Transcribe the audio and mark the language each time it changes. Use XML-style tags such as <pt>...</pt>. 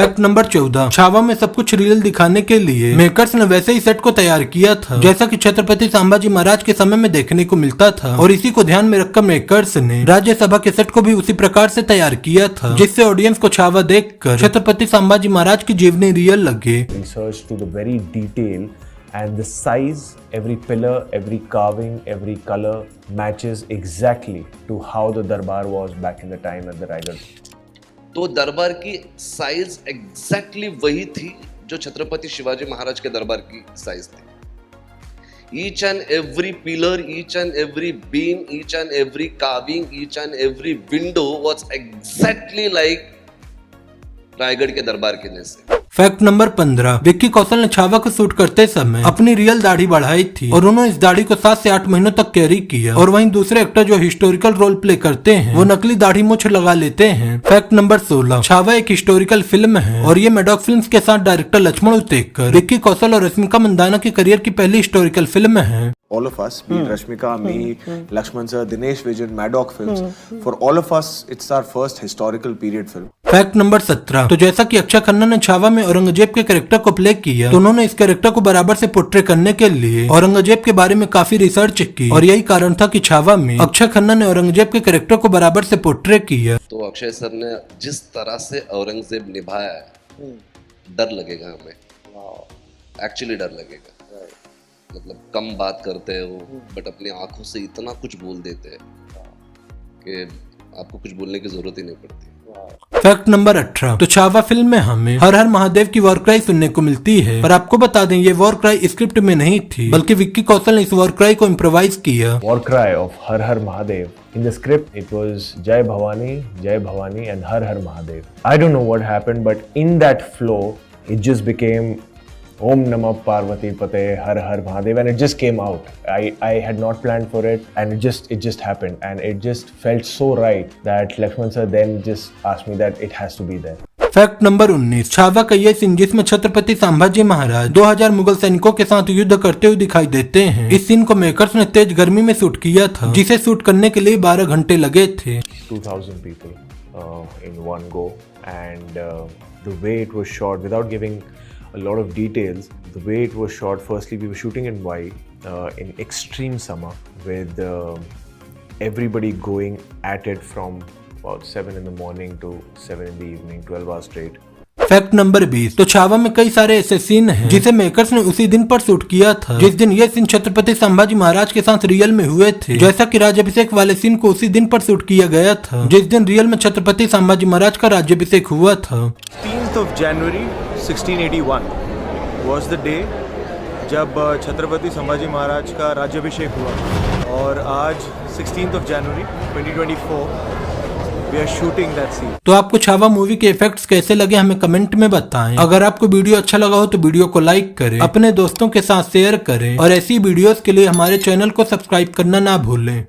<hi>Fact number 14, Chhaava में सब कुछ रियल दिखाने के लिए मेकर्स ने वैसे ही सेट को तैयार किया था जैसा कि छत्रपति संभाजी महाराज के समय में देखने को मिलता था, और इसी को ध्यान में रखकर मेकर्स ने राज्यसभा के सेट को भी उसी प्रकार से तैयार किया था जिससे ऑडियंस को छावा देखकर छत्रपति संभाजी महाराज की जीवनी रियल लगे।</hi> <en>Research to the very detail, and the size, every pillar, every carving, every color matches exactly to how the darbar was back in the time at the Raigad.</en> <hi>तो दरबार की साइज एग्जैक्टली वही थी जो छत्रपति शिवाजी महाराज के दरबार की साइज थी।</hi> <en>Each and every pillar, each and every beam, each and every carving, each and every window was exactly like</en> <hi>Raigarh के दरबार के जैसे। फैक्ट नंबर 15, विक्की कौशल ने छावा को शूट करते समय अपनी रियल दाढ़ी बढ़ाई थी और उन्होंने इस दाढ़ी को 7 से 8 महीनों तक कैरी किया, और वहीं दूसरे एक्टर जो हिस्टोरिकल रोल प्ले करते हैं वो नकली दाढ़ी मूंछ लगा लेते हैं। फैक्ट नंबर 16, छावा एक हिस्टोरिकल फिल्म है और ये मैडॉक फिल्म्स के साथ डायरेक्टर लक्ष्मण उतेकर, विक्की कौशल और रश्मिका मंदाना की करियर की पहली हिस्टोरिकल फिल्म है।</hi> <en>All of us, be it Rashmika, me, Lakshman sir, Dinesh Vijan, Maddock Films, for all of us, it's our first historical period film.</en> <hi>Fact number 17, तो जैसा कि अक्षय खन्ना ने छावा में औरंगजेब के कैरेक्टर को प्ले किया, तो उन्होंने इस कैरेक्टर को बराबर से पोर्ट्रे करने के लिए औरंगजेब के बारे में काफी रिसर्च की, और यही कारण था कि छावा में अक्षय खन्ना ने औरंगजेब के कैरेक्टर को बराबर से पोर्ट्रे किया। तो अक्षय सर ने जिस तरह से औरंगजेब निभाया है, डर लगेगा हमें, एक्चुअली डर लगेगा। मतलब कम बात करते हैं वो, बट अपनी आंखों से इतना कुछ बोल देते हैं कि आपको कुछ बोलने की जरूरत ही नहीं पड़ती। फैक्ट नंबर 18, तो छावा फिल्म में हमें हर हर महादेव की वॉर क्राई सुनने को मिलती है, पर आपको बता दें ये वॉर क्राई स्क्रिप्ट में नहीं थी, बल्कि विक्की कौशल ने इस वॉर क्राई को इम्प्रोवाइज किया।</hi> <en>War cry of Har Har Mahadev. In the script, it was Jai Bhavani and Har Har Mahadev. I don't know what happened, but in that flow, it just became Om Namah Parvati Pate Har Har Mahadev, and it just came out. I had not planned for it, and it just happened, and it just felt so right that Lakshman sir then just asked me that it has to be there.</en> <hi>Fact number 19, Chhaava का ये scene जिसमें छत्रपति संभाजी महाराज 2000 मुगल सैनिकों के साथ युद्ध करते हुए दिखाई देते हैं, इस सीन को मेकर्स ने तेज गर्मी में शूट किया था जिसे शूट करने के लिए 12 घंटे लगे थे।</hi> <en>2000 people in one go, and the way it was shot, without giving a lot of details, the way it was shot, firstly we were shooting in white in extreme summer with everybody going at it from about 7 in the morning to 7 in the evening, 12 hours straight.</en> <hi>Fact number 20, तो छावा में कई सारे ऐसे scene हैं जिसे makers ने उसी दिन पर शूट किया था जिस दिन ये सीन छत्रपति संभाजी महाराज के साथ रियल में हुए थे, जैसा कि राज्याभिषेक वाले सीन को उसी दिन पर शूट किया गया था जिस दिन रियल में छत्रपति संभाजी महाराज का राज्याभिषेक हुआ था।</hi> <en>16th of January 1681 was the day</en> <hi>जब छत्रपति संभाजी महाराज का राज्याभिषेक हुआ, और आज</hi> <en>16th of January 2024 we are shooting that scene.</en> <hi>तो आपको छावा मूवी के इफेक्ट्स कैसे लगे हमें कमेंट में बताएं। अगर आपको वीडियो अच्छा लगा हो तो वीडियो को लाइक करें, अपने दोस्तों के साथ शेयर करें, और ऐसी वीडियोस के लिए हमारे चैनल को सब्सक्राइब करना ना भूलें।</hi>